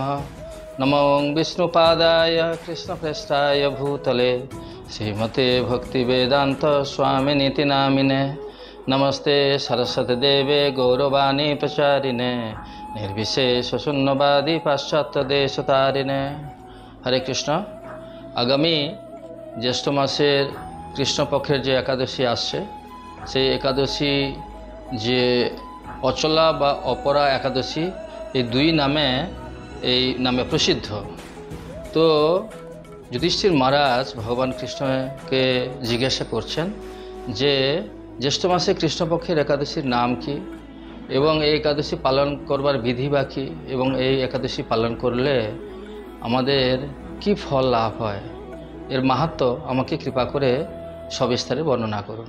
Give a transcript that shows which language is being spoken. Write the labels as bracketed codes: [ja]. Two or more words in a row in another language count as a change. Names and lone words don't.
[sa] नमो विष्णुपादाय कृष्णप्रेष्ठाय भूतले श्रीमते भक्तिवेदान्त स्वामिनीति नामिने। नमस्ते सरस्वती देवे गौरवाणी प्रचारिणे निर्विशेष शून्यवादी पाश्चात्य देशतारिणे। हरे कृष्ण। [bn] আগামী জ্যৈষ্ঠ মাসের কৃষ্ণপক্ষের যে একাদশী आसছে সেই एकादशी যে অচলা বা অপরা একাদশী এই দুই নামে প্রসিদ্ধ। তো যুধিষ্ঠির মহারাজ ভগবান কৃষ্ণকে জিজ্ঞাসা করছেন যে জ্যৈষ্ঠ মাসে কৃষ্ণপক্ষের একাদশীর নাম কি এবং এই একাদশী পালন করবার বিধি বা কী এবং এই একাদশী পালন করলে আমাদের কি ফল লাভ হয়, এর মাহাত্ম্য আমাকে কৃপা করে সবিস্তারে বর্ণনা করুন।